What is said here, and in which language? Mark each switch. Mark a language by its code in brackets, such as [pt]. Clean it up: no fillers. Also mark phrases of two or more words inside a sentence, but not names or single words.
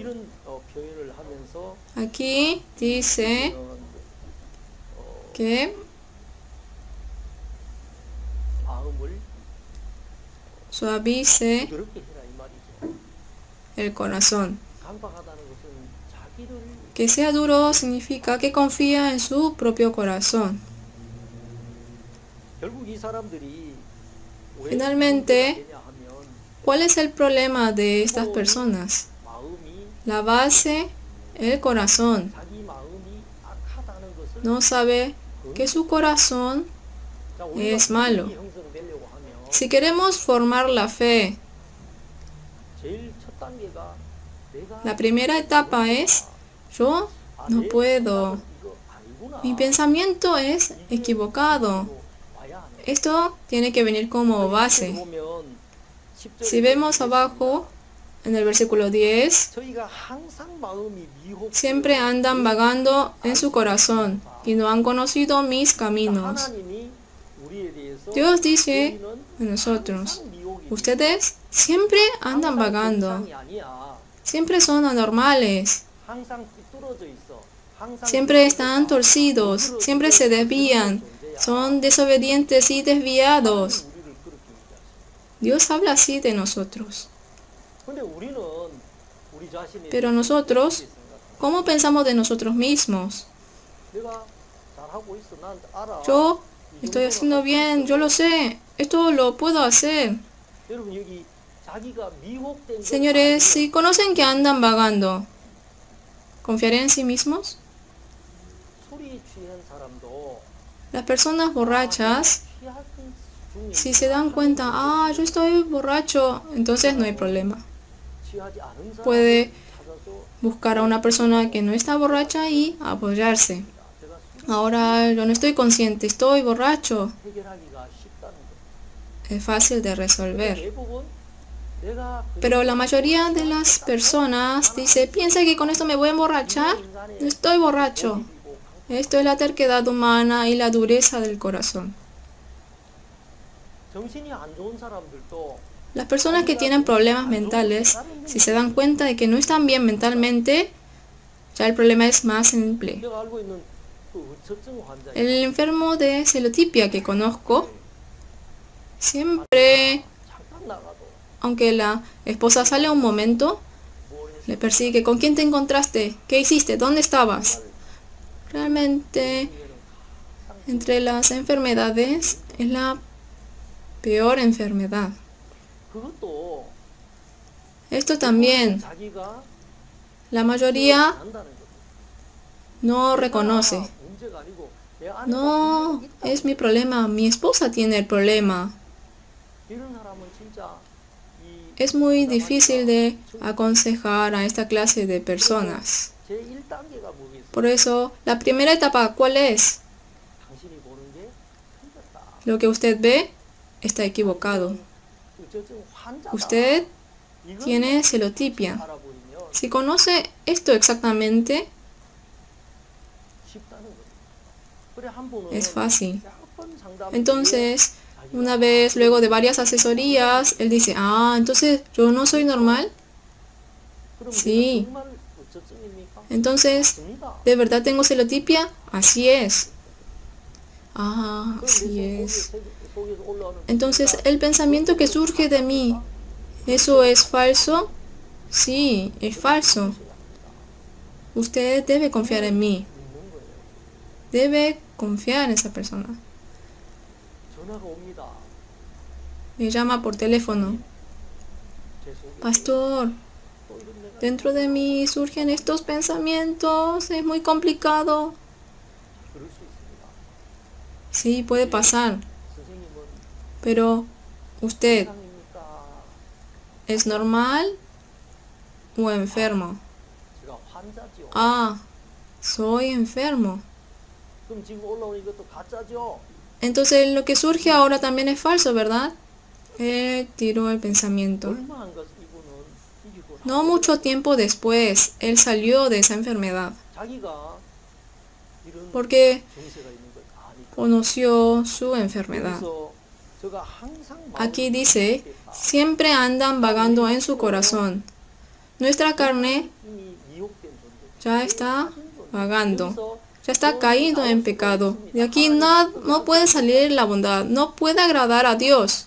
[es] Aquí dice que suavice el corazón. Que sea duro significa que confía en su propio corazón. [ko] 이 사람들이 왜 [es] Finalmente, [ko] 문제가 되냐 하면 [es] ¿cuál es el problema de estas personas? [ko] 마음이 [es] La base, el corazón. [ko] 자기 마음이 악하다는 것을 [es] No sabe que su corazón [ko] 자, 우리가 [es] es malo. [ko] 믿음이 형성되려고 하면 [es] Si queremos formar la fe, [ko] 제일 첫 단계가 내가 [es] la primera etapa es, yo [ko] 아, [es] no [ko] 내 [es] puedo. [ko] 생각은 이거 아니구나. [es] Mi pensamiento es [ko] 이게 [es] equivocado. [ko] 와야 하는 [es] Esto tiene que venir como base. [ko] 보면 10절에 [es] Si vemos abajo, en el versículo 10, [ko] 저희가 항상 마음이 미혹 [es] siempre andan vagando en su corazón y no han conocido mis caminos. [ko] 하나님이 우리에 대해서 [es] Dios dice [ko] 저희는 [es] a nosotros, [ko] 항상 미혹이 [es] ustedes siempre andan vagando, [ko] 정상이 아니야. [es] siempre son anormales, [ko] 항상 삐뚤어져 있어. 항상 [es] siempre están torcidos, siempre se desvían, son desobedientes y desviados. [ko] 우리를 그렇게 얘기하시죠. [es] Dios habla así de nosotros. [ko] 근데 우리는 우리 자신에 [es] Pero nosotros, ¿cómo pensamos de nosotros mismos? [ko] 내가 잘하고 있어. 난 알아. [es] Yo estoy haciendo bien, yo lo sé, esto lo puedo hacer. [ko] 여러분 여기 자기가 미혹된 것 [es] Señores, [ko] 아니에요. [es] si conocen que andan vagando, ¿confiaré en sí mismos? [ko] 술이 취한 사람도 [es] Las personas borrachas, [ko] 취한 중에 [es] si se dan cuenta, yo estoy borracho, entonces no hay problema. [ko] 취하지 않은 사람을 [es] Puede [ko] 찾아서 [es] buscar a una persona que no está borracha y apoyarse. [ko] 제가 술 [es] Ahora yo no estoy consciente, estoy borracho. [ko] 해결하기가 쉽다는 거. [es] Es fácil de resolver. [ko] 대부분 내가 [es] Pero la mayoría de las personas dice, piensa que con esto me voy a emborrachar. No estoy borracho. Esto es la terquedad humana y la dureza del corazón. [ko] 정신이 안 좋은 사람들도 [es] Las personas que tienen problemas mentales, si se dan cuenta de que no están bien mentalmente, ya el problema es más simple. [ko] 내가 알고 있는 그 우처증 환자 [es] El enfermo de celotipia que conozco, siempre, [ko] 잠깐 나가도 [es] aunque la esposa sale un momento, [ko] 뭘 했어? [es] le persigue. ¿Con quién te encontraste? ¿Qué hiciste? ¿Dónde estabas? Realmente, entre las enfermedades, es la peor enfermedad. [ko] 그것도 [es] Esto también, [ko] 자기가 [es] la mayoría [ko] 안다는 거죠. [es] no reconoce. [ko] 문제가 아니고 내 안에 [es] No, [ko] 문제가 있다. [es] es mi problema. Mi esposa tiene el problema. [ko] 이런 사람은 진짜 이 [es] Es muy difícil de aconsejar a esta clase de personas. [ko] 제 1단계가 뭐겠어요? [es] Por eso, la primera etapa, ¿cuál es? [ko] 당신이 보는 게 틀렸다. [es] Lo que usted ve está equivocado. [ko] 우처증 환자다. [es] Usted [ko] 이건 [es] tiene celotipia. [ko] 알아보이면 [es] Si conoce esto exactamente, [ko] 쉽다는 거죠. 그래 한 분은 [es] es fácil. [ko] 몇 번 상담 [es] Entonces, una vez, luego de varias asesorías, él dice, entonces yo no soy normal. [ko] 그럼 [es] Sí. [ko] 정말 우처증입니까? [es] Entonces, [ko] 맞습니다. [es] ¿de verdad tengo celotipia? Así es. [ko] 그럼 [es] Así [ko] 내 [es] es. [ko] 속에서 올라오는 [es] Entonces, el pensamiento que surge de mí, ¿eso es falso? Sí, es falso. Usted debe confiar en mí. [ko] 믿는 거예요. [es] Debe confiar en esa persona. [ko] 전화가 옵니다. [es] Me llama por teléfono. [ko] 제 속에 [es] Pastor, [ko] 또 이런 내가 [es] dentro de mí surgen estos pensamientos. Es muy complicado. [ko] 그럴 수 있습니다. [es] Sí, puede pasar. [ko] 선생님은 [es] Pero, ¿usted [ko] 이상입니까? [es] es normal o enfermo? [ko] 제가 환자죠. [es] Soy enfermo. [ko] 그럼 지금 올라오는 이것도 가짜죠? [es] Entonces lo que surge ahora también es falso, ¿verdad? Él tiró el pensamiento. [ko] 얼마 안 가서 이분은 이기고 [es] No mucho tiempo después, él salió de esa enfermedad [ko] 자기가 이런 [es] porque [ko] 정세가 있는 걸 아니까. [es] conoció su enfermedad. [ko] 그래서 제가 항상 [es] Aquí dice, siempre andan vagando en su corazón. Nuestra carne [ko] 이미 미혹된 존재. [es] ya está vagando, [ko] 여기서 [es] ya está caído en pecado. De aquí no puede salir la bondad, no puede agradar a Dios.